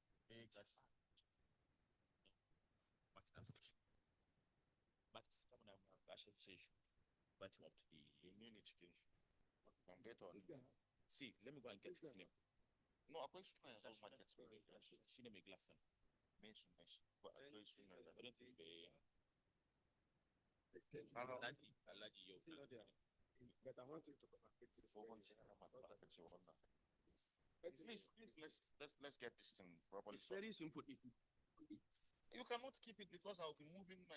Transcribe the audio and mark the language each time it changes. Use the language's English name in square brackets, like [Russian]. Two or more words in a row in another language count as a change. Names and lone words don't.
[English] See, let me go and get his name. No, [Hausa] akwai sunayen South Market. Shine mai glass. Main sunan shi. [English] But I don't think Alhaji yau. But I want you to Please, let's get this thing properly. It's very simple. If you cannot keep it because I'll be moving my.